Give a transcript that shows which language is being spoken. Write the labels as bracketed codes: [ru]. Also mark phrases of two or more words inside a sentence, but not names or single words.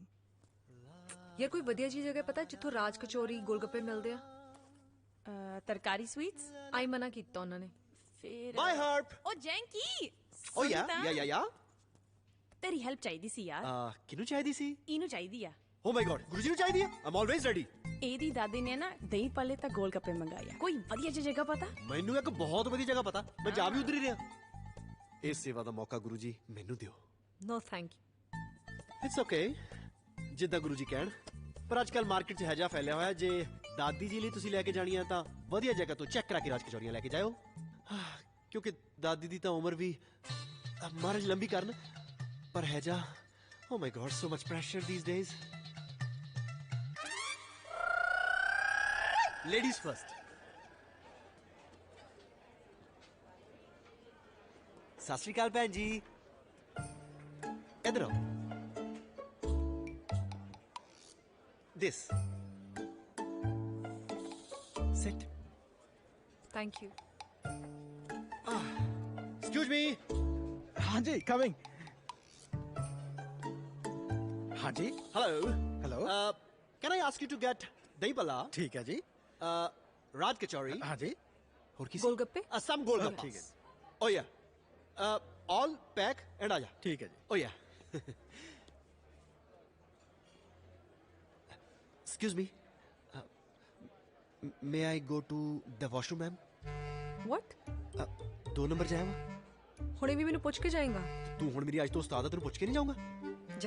[pa] ਯਾਰ ਕੋਈ ਵਧੀਆ ਜੀ ਜਗ੍ਹਾ ਪਤਾ ਜਿੱਥੋਂ ਰਾਜ ਕਚੌਰੀ ਗੋਲਗੱਪੇ ਮਿਲਦੇ ਆ? तरकारी स्वीट्स ਆਈ ਮਨਾ ਕੀਤਾ ਉਨ੍ਹਾਂ ਨੇ। फिर [en] Bye Harp. [pa] ਓ ਜੈਂਕੀ। [en] Oh yeah. [pa] ਤੇਰੀ ਹੈਲਪ ਚਾਹੀਦੀ ਸੀ ਯਾਰ। ਕਿਹਨੂੰ ਚਾਹੀਦੀ ਸੀ? ਇਹਨੂੰ ਚਾਹੀਦੀ ਆ। [en] Oh my god, [pa] ਗੁਰੂਜੀ ਨੂੰ ਚਾਹੀਦੀ ਹੈ? [en] I'm always ready. [pa] ਇਹਦੀ ਦਾਦੀ ਨੇ ਨਾ ਦਹੀਂ ਪੱਲੇ ਤਾਂ ਗੋਲ ਗੱਪੇ ਮੰਗਾਇਆ। ਕੋਈ ਵਧੀਆ ਜਿਹੀ ਜਗ੍ਹਾ ਪਤਾ? ਮੈਨੂੰ ਇੱਕ ਬਹੁਤ ਵਧੀਆ ਜਗ੍ਹਾ ਪਤਾ, ਮੈਂ ਜਾ ਵੀ ਉਧਰ ਹੀ ਰਿਹਾ। ਇਸ ਸੇਵਾ ਦਾ ਮੌਕਾ ਗੁਰੂਜੀ ਮੈਨੂੰ ਦਿਓ। [en] No thank you. It's okay. [pa] ਜਿੱਦਾਂ ਗੁਰੂਜੀ ਕਹਿਣ। ਪਰ ਅੱਜ ਕੱਲ ਮਾਰਕੀਟ 'ਚ ਹੈਜਾ ਫੈਲਿਆ ਹੋਇਆ, ਜੇ ਦਾਦੀ ਜੀ ਲਈ ਤੁਸੀਂ ਲੈ ਕੇ ਜਾਣੀਆਂ ਤਾਂ ਵਧੀਆ ਜਗ੍ਹਾ ਤੋਂ ਚੈੱਕ ਕਰਾ ਕੇ ਰਾਜ ਕਚੌਰੀਆਂ ਲੈ ਕੇ ਜਾਇਓ, ਕਿਉਂਕਿ ਦਾਦੀ ਦੀ ਤਾਂ ਉਮਰ ਵੀ ਮਹਾਰਾਜ ਲੰਬੀ ਕਰਨ, ਪਰ ਹੈਜਾ [en] oh my god, so much pressure these days. Ladies first. [pa] ਸਤਿ ਸ਼੍ਰੀ ਅਕਾਲ ਭੈਣ ਜੀ, ਇੱਧਰ ਆਓ। [en] This. Sit. Thank you. Excuse me. [hi] हाँ जी, coming. हाँ जी. [en] Hello. Hello. Can I ask you to get dahi bala? [hi] ठीक है जी. [en] Raj kachori. [hi] हाँ जी. और किसी? गोलगप्पे? [en] Some golgappas. [hi] ठीक है. [en] Oh yeah. All pack and आजा. [hi] ठीक है जी. [en] Oh yeah. Excuse me. May I go to the washroom ma'am? What? [hi] 2 नंबर जाए [pa] ਹੁਣੇ ਵੀ ਮੈਨੂੰ ਪੁੱਛ ਕੇ ਜਾਏਗਾ? ਤੂੰ ਹੁਣ ਮੇਰੀ ਅੱਜ ਤੋਂ ਉਸਤਾਦ ਆ, ਤੈਨੂੰ ਪੁੱਛ ਕੇ ਨਹੀਂ ਜਾਊਂਗਾ। ਜਾ।